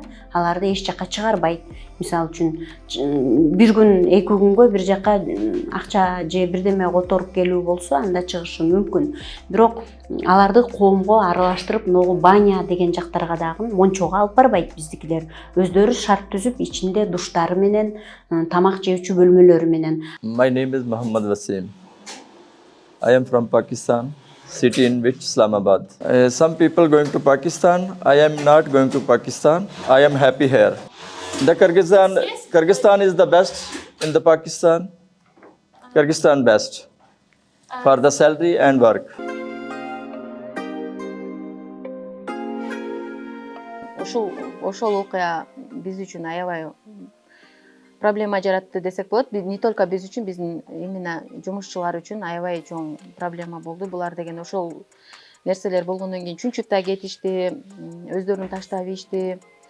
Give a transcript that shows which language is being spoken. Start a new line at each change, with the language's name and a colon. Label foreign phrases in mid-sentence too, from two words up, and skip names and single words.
Kyrgyz: Аларды эч жака чыгарбайт. Мисалы үчүн бир күн, эки күнгө бир жака акча же бирдеме которуп келүү болсо, анда чыгышы мүмкүн. Бирок аларды коомго аралаштырып,
Russian: могу баня
Kyrgyz: деген жактарга дагы мончого алып барбайт биздикилер. Өздөрү шарт түзүп, ичинде душтары менен, тамак жеүүчү бөлмөлөрү менен.
English: My name is Muhammad Wasim. I am from Pakistan, city in which Islamabad. Some people going to Pakistan. I am not going to Pakistan. I am happy here. The Kyrgyzstan is the best in the Pakistan. Kyrgyzstan best for the salary and work.
Kyrgyz: Ошол окуя биз үчүн аябай проблема жаратты десек болот.
Russian: Не только
Kyrgyz: биз үчүн, биздин именно жумушчулар үчүн аябай чоң проблема болду. Булар деген ошол нерселер болгондон кийин чүнчүк да кетишти, өздөрүн таштап ийишти.